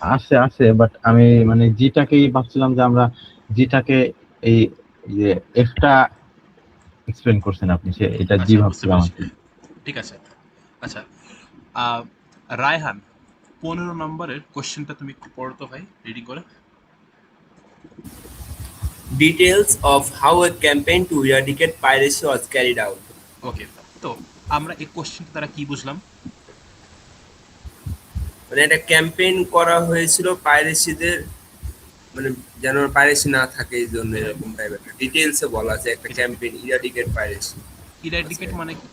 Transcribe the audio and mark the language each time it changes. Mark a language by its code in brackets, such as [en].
[bn] আছে আছে, বাট আমি মানে জিটাকেই ভাবছিলাম যে আমরা জিটাকে এই যে এক্সট্রা এক্সপ্লেন করছেন আপনি, সে এটা জি আচ্ছা, বুঝতে ভাবছিলাম আর পেরেছি। কি। ঠিক আছে। আচ্ছা, আহ, রায়হান, 15 নম্বরের কোশ্চেনটা তুমি একটু পড়ো তো ভাই, রিডিং করে। [en] Details of how a campaign to eradicate piracy was carried out. [bn] ওকে, তো আমরা এই কোশ্চেনটা দ্বারা কি বুঝলাম? মানে একটা ক্যাম্পেইন করা হয়েছিল পাইরেসিদের, মানে যেন পাইরেসি না থাকে এই জন্য এরকম টাইপের একটা ডিটেইলসে বলা আছে একটা ক্যাম্পেইন ইরাডিকেট পাইরেসি। ইরাডিকেট মানে কি?